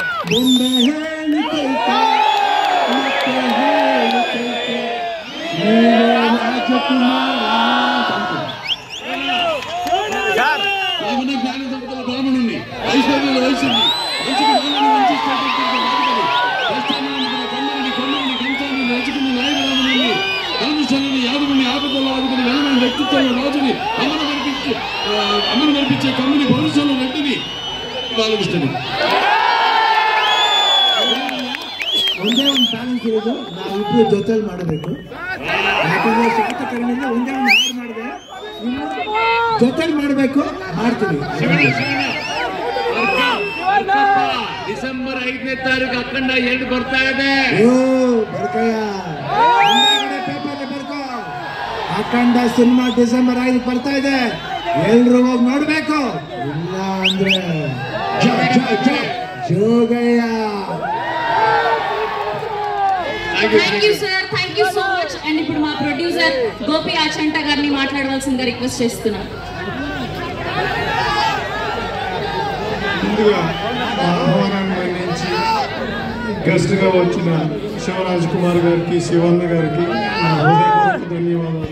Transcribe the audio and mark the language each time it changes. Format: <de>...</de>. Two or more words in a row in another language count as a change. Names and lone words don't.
<kn>ಮುಂದೆ ಹೇಳಿಕೈತೆ ಮತ್ತೆ ಹೇಳಿಕೈತೆ ರಾಜಕುಮಾರ</kn> <te>బ్రాహ్మణుని ఐశ్వర్యుల వయసుని మంచికి మాలని మంచి కొమ్మని కంచాన్ని రచుకుని నాయకురాముని కల్మశాలని యాదవుని ఆపదలో ఆదుకుని వెలమైన వ్యక్తిత్వంలో రాజుని అమ్మను కనిపించే కమ్ముని భవిష్యంలో రెడ్డిని బాలకృష్ణుని</te> <kn>ಒಂದೇ ಒಂದು ಬ್ಯಾಲೆನ್ಸ್ ಇರೋದು ನಾವಿಬ್ರು ಜೊತೆಲಿ ಮಾಡಬೇಕು ಯಾಕಂದ್ರೆ ಶಾತಕರ್ಣಿಂದ ಒಂದೇ ಒಂದು ಹಾಡು ಮಾಡಿದೆ ಜೊತೆಲಿ ಮಾಡಬೇಕು ಮಾಡ್ತೀವಿ ಡಿಸೆಂಬರ್ 5ನೇ ತಾರೀಕು ಅಖಂಡ 2 ಬರ್ತಾ ಇದೆ ಬರ್ಕಯ್ಯ ಪೇಪರ್ ಬರ್ಕೋ ಅಖಂಡ ಸಿನಿಮಾ ಡಿಸೆಂಬರ್ 5 ಬರ್ತಾ ಇದೆ ಎಲ್ರು ಹೋಗಿ ನೋಡ್ಬೇಕು ಇಲ್ಲ ಅಂದ್ರೆ ಜೋಗಯ್ಯ</kn> <en>Thank you sir, thank you so much.</en> <te>And ఇప్పుడు మా ప్రొడ్యూసర్ గోపి ఆచంట గారిని మాట్లాడవలసిందిగా రిక్వెస్ట్ చేస్తున్నాం. ముందుగా ఆహ్వానాన్ని మన్నించి గెస్ట్ గా వచ్చిన శివరాజ్ కుమార్ గారికి శివన్న గారికి నా హృదయపూర్వక ధన్యవాదాలు.</te>